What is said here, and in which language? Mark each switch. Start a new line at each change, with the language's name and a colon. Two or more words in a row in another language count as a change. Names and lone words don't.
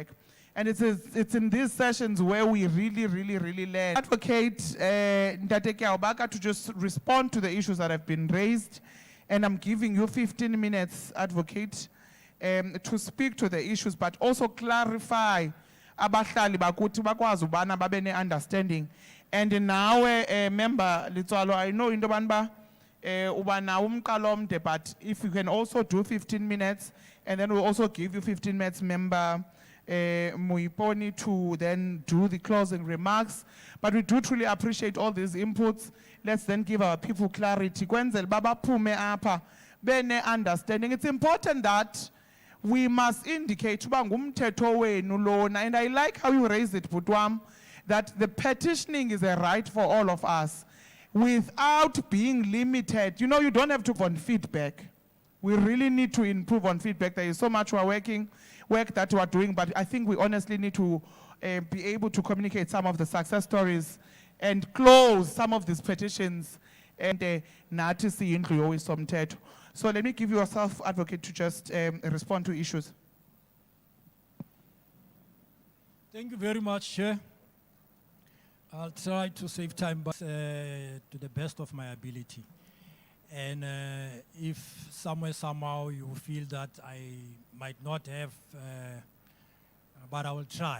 English: And it's in these sessions where we really learn. Advocate Ntate Kiaobaka to just respond to the issues that have been raised. And I'm giving you 15 minutes, Advocate, to speak to the issues, but also clarify
Xhosa: abahlali bakuthi bakwazi ubana babe ne-understanding.
English: And now, member Litswalo, I know
Xhosa: into banba uba nawo umqalo omde,
English: but if you can also do 15 minutes, and then we'll also give you 15 minutes, member Muiponi, to then do the closing remarks. But we do truly appreciate all these inputs. Let's then give our people clarity.
Xhosa: Kwenzela baba phume apha bene understanding.
English: It's important that we must indicate
Xhosa: uba ngumthetho wenu lona,
English: and I like how you raised it, Butwam, that the petitioning is a right for all of us without being limited. You know, you don't have to on feedback. We really need to improve on feedback. There is so much work that we are doing, but I think we honestly need to be able to communicate some of the success stories and close some of these petitions and
Xhosa: nathi siyindlu yowisomthetho.
English: So let me give you a self-advocate to just respond to issues. Thank you very much, Chair. I'll try to save time, but to the best of my ability. And if somehow you feel that I might not have, but I will try.